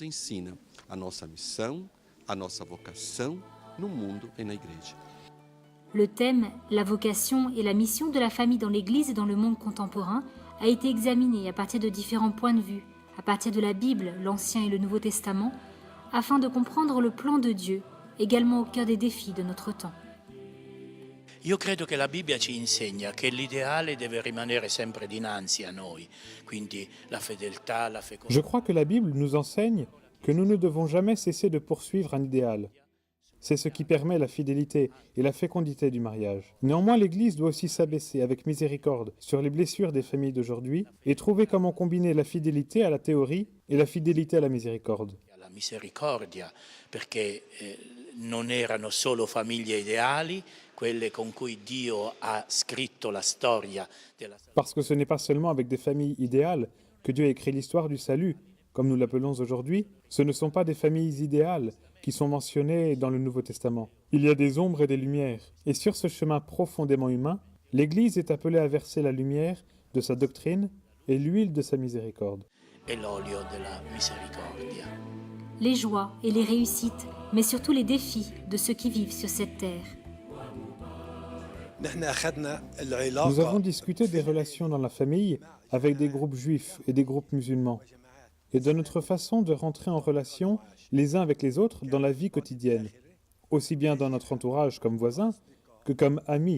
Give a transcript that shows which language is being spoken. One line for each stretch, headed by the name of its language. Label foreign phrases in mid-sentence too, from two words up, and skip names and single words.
French: Le thème, la vocation et la mission de la famille dans l'Église et dans le monde contemporain a été examiné à partir de différents points de vue, à partir de la Bible, l'Ancien et le Nouveau Testament, afin de comprendre le plan de Dieu, également au cœur des défis de notre temps.
Italian: Io credo che la Bibbia ci insegna che l'ideale deve rimanere sempre dinanzi a noi, quindi la fedeltà,
French: la fécondité. Je crois que la Bible nous enseigne que nous ne devons jamais cesser de poursuivre un idéal. C'est ce qui permet la fidélité et la fécondité du mariage. Néanmoins, l'Église doit aussi s'abaisser avec miséricorde sur les blessures des familles d'aujourd'hui et trouver comment combiner la fidélité à la théorie et la fidélité à la miséricorde.
Italian: La misericordia, perché non erano solo famiglie ideali, quelle con cui Dio ha scritto la storia della...
French: Parce que ce n'est pas seulement avec des familles idéales que Dieu a écrit l'histoire du salut, comme nous l'appelons aujourd'hui. Ce ne sont pas des familles idéales qui sont mentionnées dans le Nouveau Testament. Il y a des ombres et des lumières. Et sur ce chemin profondément humain, l'Église est appelée à verser la lumière de sa doctrine et l'huile de sa miséricorde.
Italian: E l'olio della misericordia.
French: Les joies et les réussites, mais surtout les défis de ceux qui vivent sur cette terre. Nous avons discuté des relations dans la famille avec des groupes juifs et des groupes musulmans, et de notre façon de rentrer en relation les uns avec les autres dans la vie quotidienne, aussi bien dans notre entourage comme voisins que comme amis.